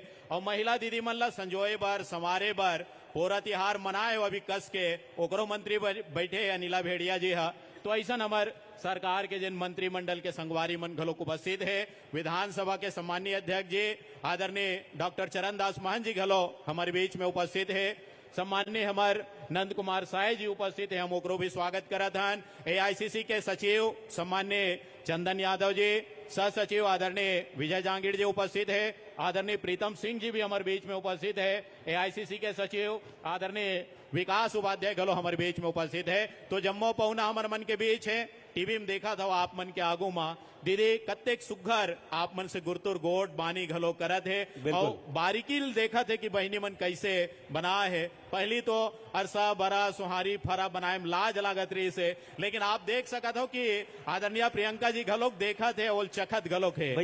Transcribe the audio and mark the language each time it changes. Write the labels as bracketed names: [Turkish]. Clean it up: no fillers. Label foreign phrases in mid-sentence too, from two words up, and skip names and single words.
[Chhattisgarhi] और महिला दीदी मन ला संजोए बर समारे बर पूरा तिहार मनाए अभी कस के ओकरो मंत्री बैठे अनिला भेड़िया जी हा। तो ऐसा हमारे सरकार के जिन मंत्रिमंडल के संगवारी मन घलोक उपस्थित है। विधानसभा के सम्मानीय अध्यक्ष जी आदरणीय डॉक्टर चरण दास महंत जी घलो हमारे बीच में उपस्थित है। सम्माननीय हमारे नंद कुमार साय जी उपस्थित है, हम ओकरो भी स्वागत करत हन। एआईसीसी के सचिव सम्माननीय चंदन यादव जी, सह सचिव आदरणीय विजय जांगीर जी उपस्थित है। आदरणीय प्रीतम सिंह जी भी हमारे बीच में उपस्थित है। एआईसीसी के सचिव आदरणीय विकास उपाध्याय घलो हमारे बीच में उपस्थित है। तो जम्मो पहुना हमारे मन के बीच है। टीवी में देखा था आप मन के आगू मा दीदी कत्तेक सुघर आप मन से गुरतुर गोट बानी घलो करत है और बारीकी देखा थे कि बहनी मन कैसे बना है। पहली तो अरसा बरा सुहारी फरा बनाए में लाज लागत रही से, लेकिन आप देख सकत हो कि आदरणीय प्रियंका जी घलोक देखा थे और चखत घलोक है।